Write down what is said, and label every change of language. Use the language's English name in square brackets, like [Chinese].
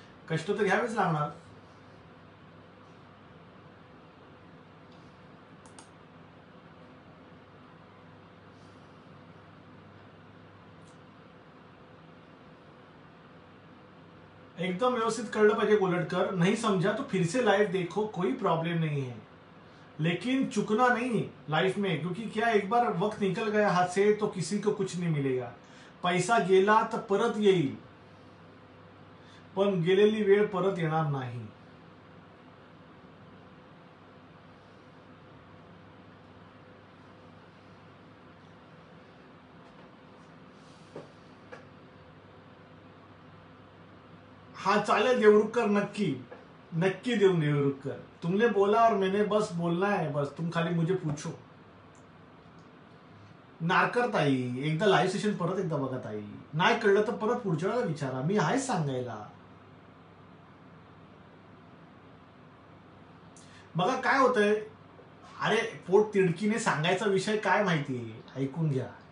[Marathi] कष्ट तर घ्यावेच लागणार. एकदम व्यवस्थित कळलं पाहिजे कोलटकर. [Hindi] नहीं समझा तो फिर से लाइव देखो, कोई प्रॉब्लम नहीं है, लेकिन चुकना नहीं लाइफ में. क्योंकि क्या, एक बार वक्त निकल गया हाथ से तो किसी को कुछ नहीं मिलेगा. [Marathi] पैसा गेला तर परत येईल, पण गेलेली वेळ परत येणार नाही. चालेल देवरुखकर. नक्की देऊन देवरुखकर. [Hindi] तुमने बोला और मैंने बस बोलना है. बस तुम खाली मुझे पूछो. [Marathi] नारकर ताई, एकदा लाईव्ह सेशन परत एकदा बघा ताई, नाही कळलं तर परत पुढच्या वेळेला विचारा, मी आहेच सांगायला. बघा काय होतंय, अरे पोट तिडकीने सांगायचा विषय काय माहितीये, ऐकून घ्या.